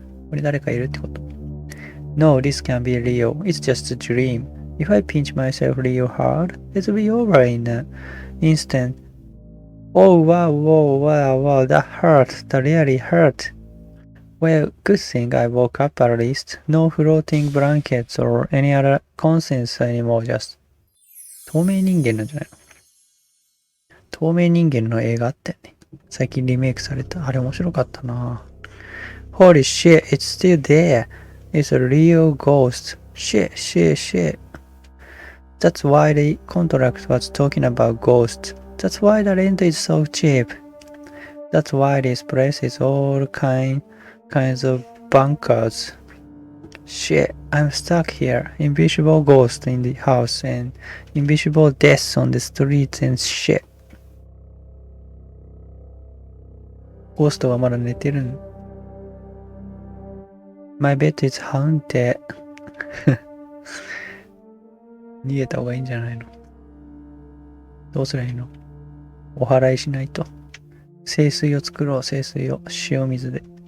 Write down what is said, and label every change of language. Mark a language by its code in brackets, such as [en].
[ja] これ誰かいるってこと？ [en] No, this can't be real. It's just a dream. If I pinch myself real hard, it'll be over in an instant. Oh wow, that hurt. That really hurt. Well, good thing I woke up at least. No floating blankets or any other conscience anymore, just. [ja] 透明人間なんじゃないの？透明人間の映画あったよね。最近リメイクされた。あれ面白かったな。 [en] Holy shit, it's still there. It's a real ghost. Shit. That's why the contract was talking about ghosts. That's why the rent is so cheap. That's why this place is all kinds of bunkers. Shit, I'm stuck here. Invisible ghosts in the house and invisible deaths on the streets and shit. [ja] ゴーストはまだ寝てるの。 [en] My bed is haunted. [ja] 逃げた方がいいんじゃないの？どうすりゃいいの？お祓いしないと。聖水を作ろう、聖水を。塩水で。